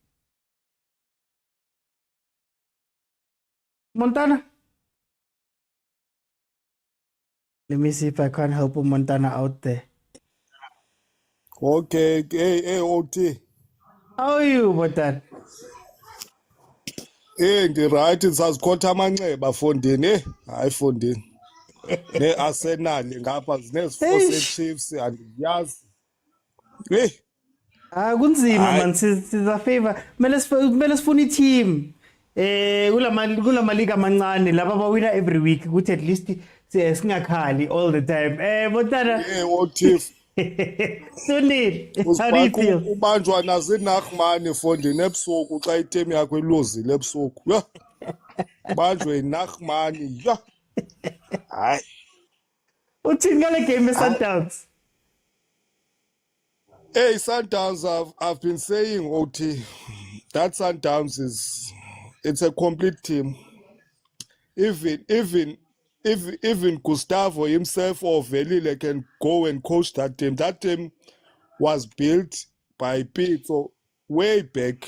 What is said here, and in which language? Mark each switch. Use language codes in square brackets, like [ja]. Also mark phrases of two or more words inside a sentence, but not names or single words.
[en] Montana. Let me see if I can help Montana out there. Okay, hey, OT. How are you, Montana? Right, [xh] sazikhotha amanxeba fondini, hayi fondini. Ne-Arsenal ngapha zinezifo Chiefs andiyazi. Kunzima man, siza favor. Kumele sifune i-team. Kula maliga amancane laba bawina [en] every week [xh] ukuthi [en] at least [xh] singakhali [en] all the time. [xh] Montana. [en] OT. Sunil, how do you feel? [xh] Ubanjwa nazinachmani fondini ebusuku xa itemi yakho iluzile ebusuku. Yho. Banjwe inachmani. Yho. Hayi. Uthini ngale game ye-Sundowns? [en] Hey, Sundowns, I've been saying, OT, that Sundowns it's a complete team. Even Gustavo himself or Velile can go and coach that team. That team was built by Pitso way back.